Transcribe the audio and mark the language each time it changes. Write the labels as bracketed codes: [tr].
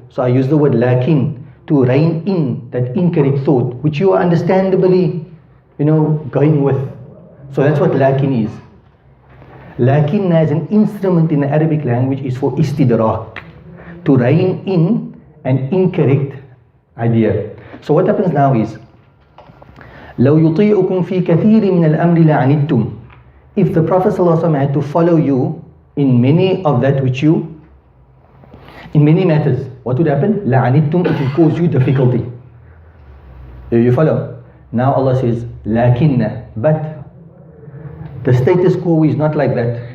[en] So I use the word lakin to rein in that incorrect thought, which you are understandably, going with. So that's what lakin is. Lakin as an instrument in the Arabic language is for istidrak, to rein in an incorrect idea. So what happens now is, [ar] لو يطيعكم في كثير من الأمر لعنتم. [en] If the Prophet ﷺ had to follow you in many of that which you, in many matters, what would happen? لعنتم, it will cause you difficulty. You follow? Now Allah says, lakinna, but the status quo is not like that.